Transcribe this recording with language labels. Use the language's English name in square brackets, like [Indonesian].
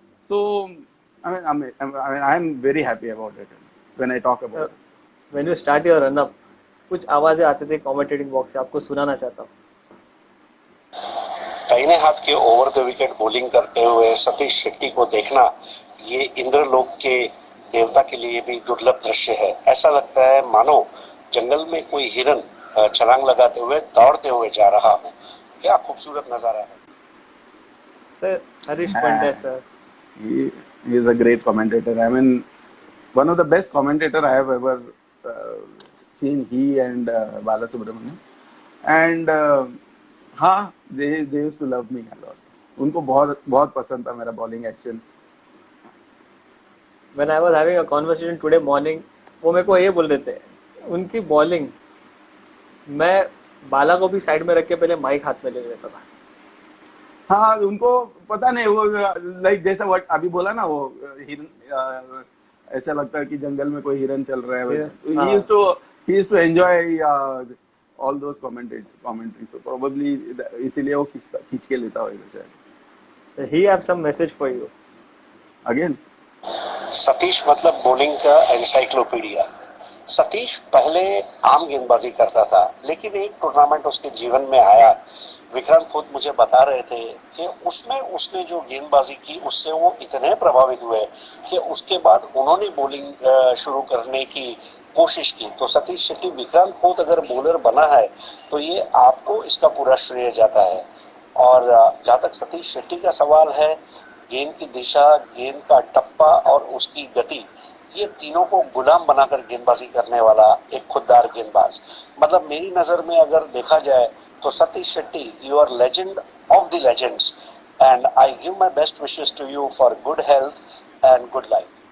[English] So I mean, I'm very happy about it when I talk about it. [Hindi] When you start your run up, कुछ आवाजें आते थे commentating box से, आपको सुनाना चाहता हूँ. दाहिने हाथ के ओवर द विकेट बॉलिंग करते हुए सतीश शेट्टी को देखना ये इंद्रलोक के देवता के लिए भी दुर्लभ दृश्य है. ऐसा लगता है मानो जंगल में कोई हिरन छलांग लगाते हुए दौड़ते हुए जा रहा हो. क्या खूबसूरत नजारा है. Sir Harish Pandya sir, [English] he is a great commentator. I mean, one of the best commentator I have ever seen. He and Bala Subramaniam. And हाँ, they used to love me a lot. [Hindi] उनको बहुत पसंद था मेरा bowling action. When I was having a conversation today morning, वो मेरे को ये बोल रहे थे, उनकी बॉलिंग मैं बाला को भी साइड में रख के पहले माइक हाथ में ले लेता था. हाँ, उनको पता नहीं, वो लाइक जैसा अभी बोला ना, वो ऐसा लगता है कि जंगल में कोई हिरन चल रहा है. [English] he used to enjoy all those commentary. [Hindi] So probably इसीलिए वो खींच के लेता होगा शायद. [English] He have some message for you. Again. [Hindi] Satish मतलब बॉलिंग का एनसाइक्लोपीडिया. सतीश पहले आम गेंदबाजी करता था, लेकिन एक टूर्नामेंट उसके जीवन में आया. विक्रांत खुद मुझे बता रहे थे कि उसमें उसने जो गेंदबाजी की उससे वो इतने प्रभावित हुए कि उसके बाद उन्होंने बॉलिंग शुरू करने की कोशिश की. तो सतीश शेट्टी, विक्रांत खुद अगर बॉलर बना है तो ये आपको इसका पूरा श्रेय जाता है. और जहां तक सतीश शेट्टी का सवाल है, गेंद की दिशा, गेंद का टप्पा और उसकी गति, ये तीनों को गुलाम बनाकर गेंदबाजी करने वाला एक खुददार गेंदबाज. [English] मतलब मेरी नजर में अगर देखा जाए तो Satish Shetty, you are legend of the legends, and I give my best wishes to you for good health and good life.